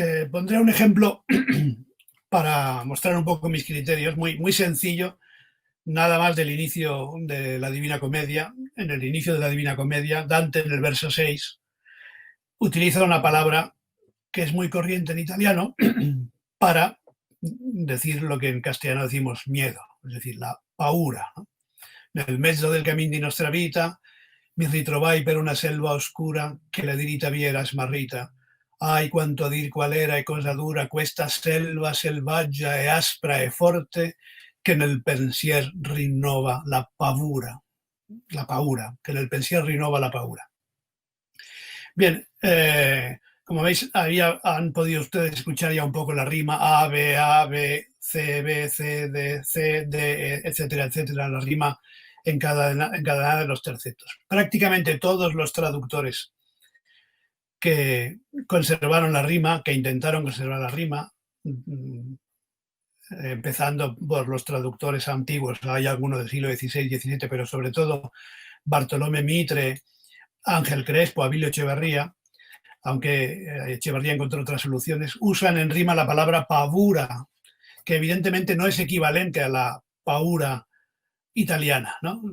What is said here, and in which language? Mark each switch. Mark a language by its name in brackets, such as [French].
[Spanish] Pondré un ejemplo para mostrar un poco mis criterios, muy sencillo, nada más del inicio de la Divina Comedia. En el inicio de la Divina Comedia, Dante, en el verso 6, utiliza una palabra que es muy corriente en italiano para decir lo que en castellano decimos miedo, es decir, la paura. ¿No? [Italian] Nel mezzo del cammin di nostra vita mi ritrovai per una selva oscura che la dirita viera smarrita. Ai, quanto a dir qual era e cosa dura questa selva selvaggia e aspra e forte che nel pensier rinnova la paura. [Spanish] La paura, que en el [Italian] pensier rinnova la paura. [Spanish] Bien, como veis, han podido ustedes escuchar ya un poco la rima A, B, C, B, C, D, C, D, etcétera, etcétera, la rima en cada de los tercetos. Prácticamente todos los traductores que conservaron la rima, que intentaron conservar la rima, empezando por los traductores antiguos, hay algunos del siglo XVI, XVII, pero sobre todo Bartolomé Mitre, Ángel Crespo, Abilio Echeverría, aunque Echeverría encontró otras soluciones, usan en rima la palabra pavura, que evidentemente no es equivalente a la paura italiana, ¿no?